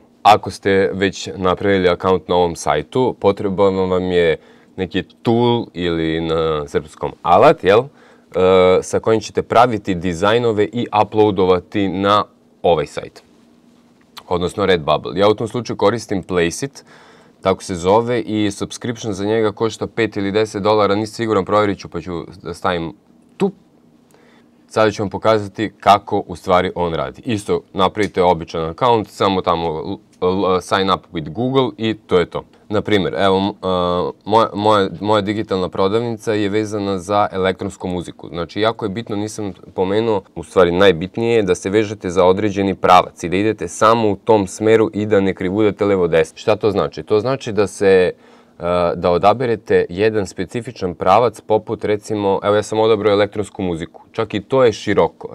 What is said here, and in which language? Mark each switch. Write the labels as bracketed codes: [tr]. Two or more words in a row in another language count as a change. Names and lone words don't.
[sr] Ako ste već napravili akaunt na ovom sajtu, potreban vam je neki tool ili na srpskom alat, sa kojim ćete praviti dizajnove i uploadovati na ovaj sajt, odnosno Redbubble. Ja u tom slučaju koristim Placeit, tako se zove, i subscription za njega košta $5 ili $10, nisam siguran, provjerit ću pa ću da stavim tu. Sada ću vam pokazati kako u stvari on radi. Isto napravite običan account, samo tamo [en] sign up with Google [sr] i to je to. Naprimjer, evo, moja digitalna prodavnica je vezana za elektronsku muziku. Znači, jako je bitno, nisam pomenuo, u stvari najbitnije je da se vežete za određeni pravac i da idete samo u tom smeru i da ne krivudate levo-desno. Šta to znači? To znači da odaberete jedan specifičan pravac, poput recimo, evo ja sam odabrao elektronsku muziku, čak i to je široko.